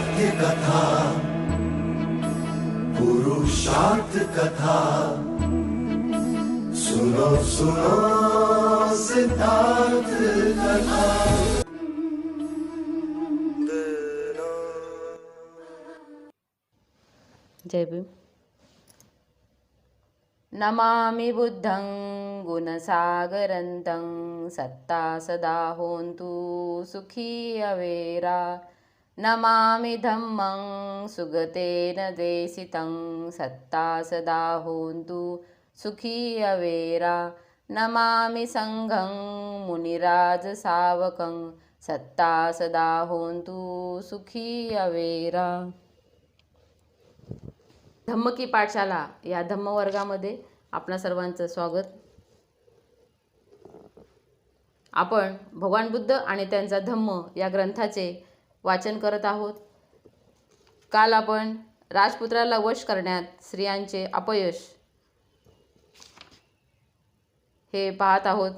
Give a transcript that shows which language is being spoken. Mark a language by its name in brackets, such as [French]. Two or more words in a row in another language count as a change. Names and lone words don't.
[Hindi] कथा, पुरुषार्थ कथा, सुनो सुनो सिद्धार्थ कथा। जय भीम। [Pali] नमामि बुद्धं गुणसागरन्तं सत्ता सदा होन्तु सुखी अवेरा। नमामि धम्मं सुगतेन देशितं सत्ता सदा होन्तु सुखी अवेरा। नमामि संघं मुनिराजसावकं सत्ता सदा होन्तु सुखी अवेरा। [Marathi] धम्म की पाठशाला या धम्मवर्गामध्ये आपणा सर्वांचं स्वागत। आपण भगवान बुद्ध आणि त्यांचा धम्म या ग्रंथाचे वाचन करत आहोत। काल आपण राजपुत्राला वश करण्यात स्त्रियांचे अपयश हे पाहत आहोत।